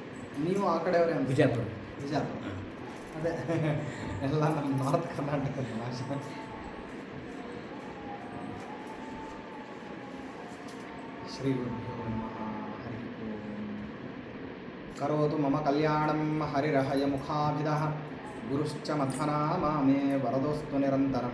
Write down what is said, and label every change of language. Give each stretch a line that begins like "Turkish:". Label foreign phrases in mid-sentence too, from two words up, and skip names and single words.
Kannada: ನೀವು ಆ ಕಡೆಯವರೇ ಅಂತ? ವಿಜಯಪುರ. ವಿಜಯಪುರ. ಅದೇ ಎಲ್ಲ ನಮ್ಮ ನಾರ್ತ್ ಕರ್ನಾಟಕದ ಭಾಷೆ.
Sanskrit: ಶ್ರೀ ಗುರುಭ್ಯೋ ನಮಃ. ಹರಿ ಓಂ. ಕರೋತು ಮಮ ಕಲ್ಯಾಣಂ ಹರಿರಹಯ ಮುಖಾಭಿದಃ ಗುರುಶ್ಚ ಮಧ್ವನಾಮಾ ಮೇ ವರದೋಸ್ತು ನಿರಂತರಂ.